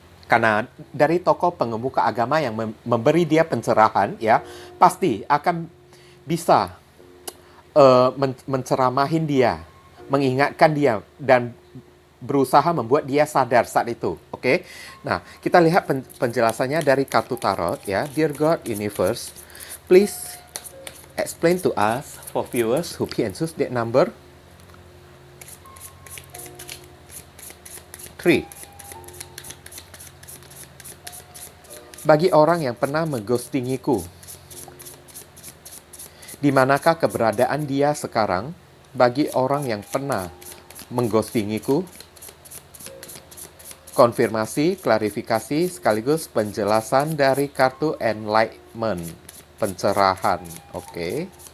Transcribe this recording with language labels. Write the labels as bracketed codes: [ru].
[id] Karena dari tokoh pengemuka agama yang memberi dia pencerahan ya, pasti akan bisa menceramahin dia, mengingatkan dia, dan berusaha membuat dia sadar saat itu. Oke. Nah, kita lihat penjelasannya dari kartu tarot ya. [en] Dear God Universe, please explain to us for viewers who pick and choose that number 3. [id] Bagi orang yang pernah mengghostingiku, di manakah keberadaan dia sekarang? Bagi orang yang pernah mengghostingiku, konfirmasi, klarifikasi, sekaligus penjelasan dari kartu Enlightenment, pencerahan. Oke.